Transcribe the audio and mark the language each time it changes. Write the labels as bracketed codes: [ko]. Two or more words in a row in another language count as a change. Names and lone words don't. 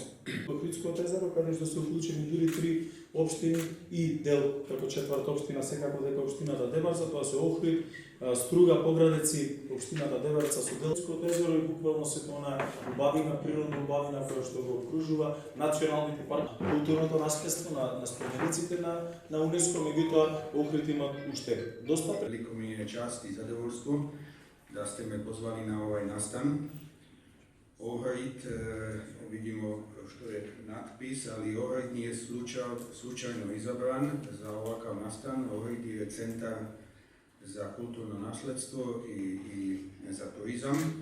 [mk] Охридското езеро, каде што се уклучени дури 3 општини и дел како четврта општина, секако дека општината Дебарца, тоа се Охрид, Струга, Поградеци, општината Дебарца со Делското езеро и буквално сето она убавина, природна убавина која што го окружува, националните паркови, културното наследство на спомениците на УНЕСКО, меѓутоа Охрид има уште доста. [sr] Veliko mi je čast i zadovoljstvo da ste me pozvali na ovaj nastan. Ohrid, vidimo što je natpis, ali Ohrid nije slučajno izabran za ovakav nastan. Ohrid je centar za kulturno nasledstvo i za turizam.